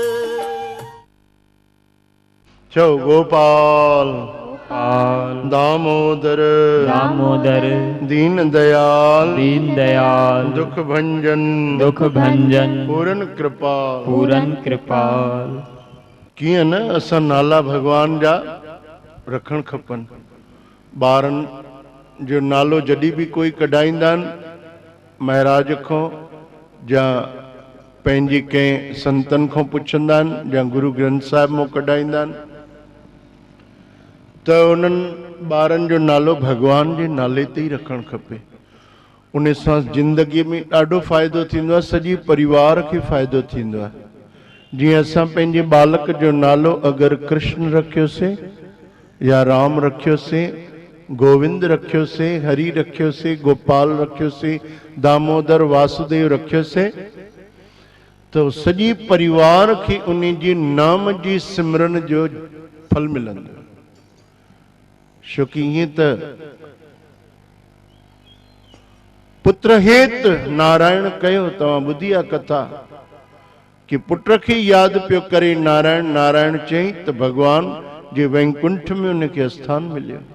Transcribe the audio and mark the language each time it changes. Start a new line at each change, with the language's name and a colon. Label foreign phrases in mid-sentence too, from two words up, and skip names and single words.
Punjabi: ਚੌ ਗੋਪਾਲ ਦਾਮੋਦਰ दामोदर ਦੀਨ ਦਯਾਲ ਦੀਨ ਦਯਾਲ ਦੁਖ ਭੰਜਨ ਪੂਰਨ ਕ੍ਰਿਪਾਲ।
Sindhi: कीअं न असां नाला भगवान जा रखण खपनि। ॿारनि जो नालो जॾहिं बि कोई कढाईंदा आहिनि महाराज खां या पंहिंजी कंहिं संतनि खां पुछंदा आहिनि या गुरु ग्रंथ साहिब मां कढाईंदा आहिनि त उन्हनि ॿारनि जो नालो भगवान जे नाले ते ई रखणु खपे। उन सां ज़िंदगीअ में ॾाढो फ़ाइदो थींदो आहे, सॼी परिवार खे फ़ाइदो थींदो आहे। जीअं असां पंहिंजे बालक जो नालो अगरि कृष्ण रखियोसीं या राम रखियोसीं, गोविंद रखियोसीं, हरि रखियोसीं, गोपाल रखियोसीं, दामोदर वासुदेव रखियोसीं तो सॼी परिवार खे उन जी नाम जी सिमरन जो फल मिलंदो। छोकी ईअं त पुत्र हेत नारायण कयो, तव्हां ॿुधी आहे कथा कि पुट खे यादि पियो करे नारायण नारायण चई त भगवान जे वैकुंठ में उनखे स्थान मिलियो।